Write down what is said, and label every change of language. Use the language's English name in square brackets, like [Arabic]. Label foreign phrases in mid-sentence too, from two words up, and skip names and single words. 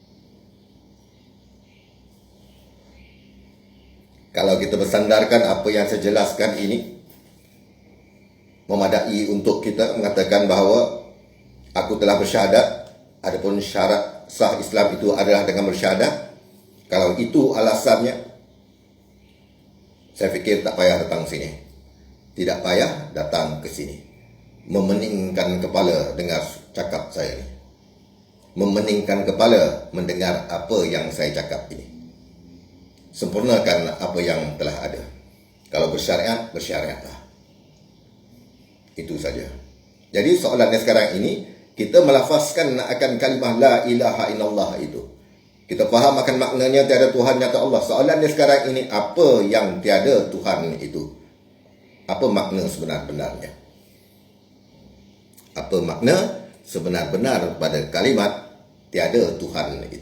[Malay] Kalau kita bersandarkan apa yang saya jelaskan ini, memadai untuk kita mengatakan bahawa aku telah bersyahadat, adapun syarat sah Islam itu adalah dengan bersyahadat. Kalau itu alasannya, saya fikir tak payah datang sini. Tidak payah datang ke sini. Memeningkan kepala dengar cakap saya ini. Memeningkan kepala mendengar apa yang saya cakap ini. Sempurnakan apa yang telah ada. Kalau bersyariat, bersyariatlah. Itu saja. Jadi soalannya sekarang ini, kita melafazkan akan kalimah [Arabic] لا إله إلا الله [Malay] itu. Kita faham akan maknanya tiada Tuhan, nyata Allah. Soalannya sekarang ini, apa yang tiada Tuhan itu? Apa makna sebenar-benarnya? Apa makna sebenar-benar pada kalimat tiada Tuhan itu?